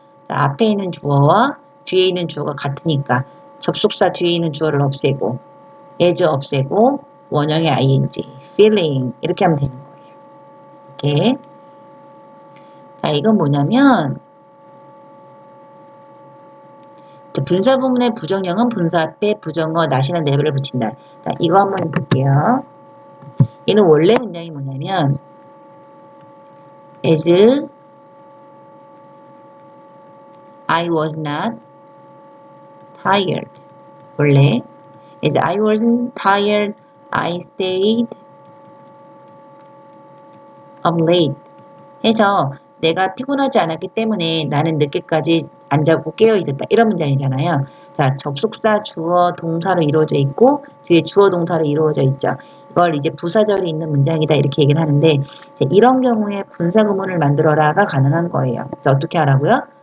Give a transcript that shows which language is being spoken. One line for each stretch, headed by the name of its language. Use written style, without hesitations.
Korean: 자, 앞에 있는 주어와 뒤에 있는 주어가 같으니까 접속사 뒤에 있는 주어를 없애고 as 없애고 원형의 ing, feeling 이렇게 하면 되는 거예요. 이렇게. 자, 이건 뭐냐면 분사 구문의 부정형은 분사 앞에 부정어 not이나 never를 붙인다. 자, 이거 한번 볼게요. 얘는 원래 문장이 뭐냐면
English: as I was not tired.
Korean: 원래
English: as I wasn't tired, I stayed up late.
Korean: 해서 내가 피곤하지 않았기 때문에 나는 늦게까지 안 자고 깨어 있었다. 이런 문장이잖아요. 자, 접속사 주어 동사로 이루어져 있고 뒤에 주어 동사로 이루어져 있죠. 이걸 이제 부사절이 있는 문장이다 이렇게 얘기를 하는데 이런 경우에 분사 구문을 만들어라가 가능한 거예요. 자, 어떻게 하라고요?